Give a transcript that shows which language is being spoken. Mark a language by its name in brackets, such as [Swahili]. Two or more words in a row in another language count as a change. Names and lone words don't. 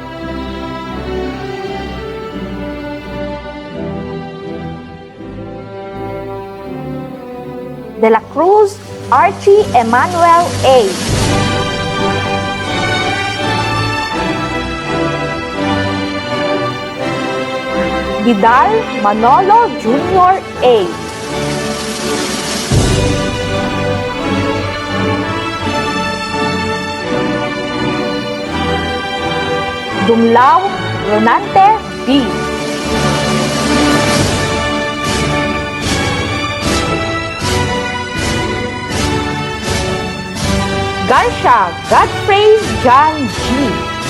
[Filipino] De la Cruz Archie Emmanuel A. Vidal Manolo Jr. A. Dumlao Ronante B. Garcia Godfrey John G.